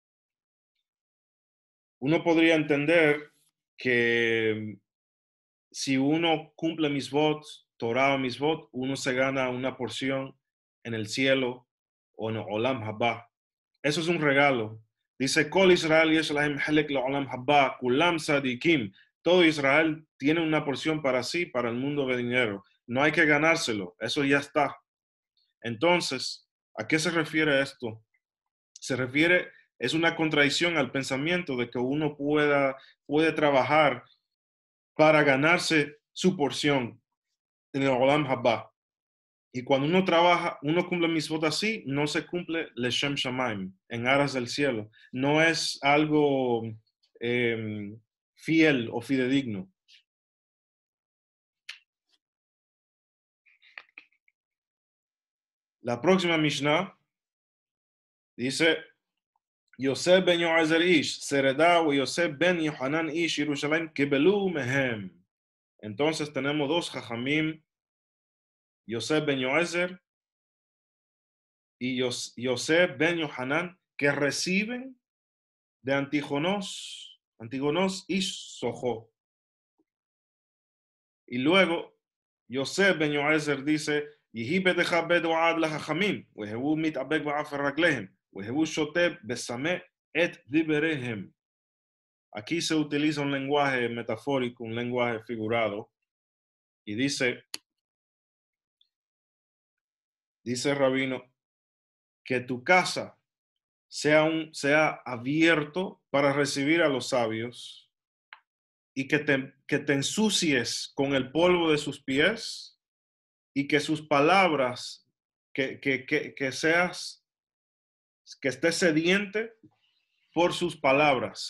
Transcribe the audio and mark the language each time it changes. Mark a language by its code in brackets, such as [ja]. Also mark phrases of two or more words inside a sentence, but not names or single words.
[es] Uno podría entender que si uno cumple Misvot, Torah o Misvot, uno se gana una porción en el cielo o en [he] עולם הבא. [es] Eso es un regalo. Dice, [he] כל ישראל יש להם חלק לעולם הבא, כולם צדיקים. [es] Todo Israel tiene una porción para sí, para el mundo venidero. No hay que ganárselo, eso ya está. Entonces, ¿a qué se refiere esto? Se refiere es una contradicción al pensamiento de que uno puede trabajar para ganarse su porción en el [he] עולם הבא. [es] Y cuando uno trabaja, uno cumple mitzvot así, no se cumple [he] לשם שמים, [es] en aras del cielo. No es algo fiel o fidedigno. La próxima Mishnah dice, [he] יוסף בן יועזר איש צרדה ויוסף בן יוחנן איש ירושלים, קיבלו מהם. [es] Entonces tenemos dos Jajamim, Yosef ben Yoazer y Yosef ben Yohanan, que reciben de Antígonos ish Sojo. Y luego, Yosef ben Yoazer dice, [he] יהי ביתך בית ועד לחכמים, והוי מתאבק בעפר רגליהם, והוי שותה בצמא את דבריהם. [es] Aquí se utiliza un lenguaje metafórico, un lenguaje figurado, y dice el rabino, que tu casa sea abierto para recibir a los sabios y que te ensucies con el polvo de sus pies y que sus palabras, que estés sediente por sus palabras.